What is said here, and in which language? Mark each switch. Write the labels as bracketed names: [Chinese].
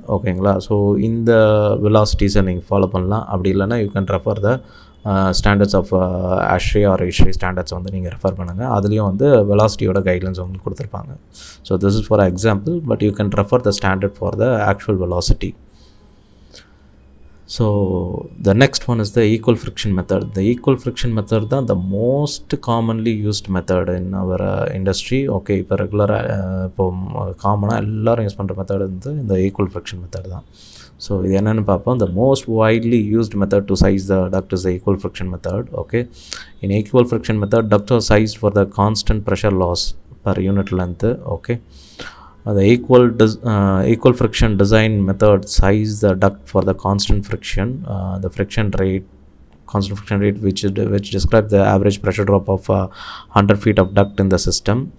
[Tamil] ஓகேங்களா, ஸோ இந்த வெலாசிட்டிஸை நீங்கள் ஃபாலோ பண்ணலாம். அப்படி இல்லைனா [English] you can refer the standards of [Tamil] ASHRAE R HVAC standards வந்து நீங்கள் ரெஃபர் பண்ணுங்கள். அதுலேயும் வந்து வெலாசிட்டியோட கைட்லைன்ஸ் உங்களுக்கு கொடுத்துருப்பாங்க. [English] So this is for example, but you can refer the standard for the actual velocity. So the next one is the equal friction method. The equal friction method தான் the most commonly used method in our industry. [Tamil] Okay, இப்போ ரெகுலராக இப்போ காமனாக எல்லோரும் use பண்ணுற method வந்து இந்த equal friction method தான். ஸோ இது என்னென்னு பார்ப்போம். [English] the most widely used method to size the duct is the equal friction method. Okay, in equal friction method ducts are sized for the constant pressure loss per unit length. Okay, the equal friction design method size the duct for the constant friction, the constant friction rate which describes the average pressure drop of 100 feet of duct in the system.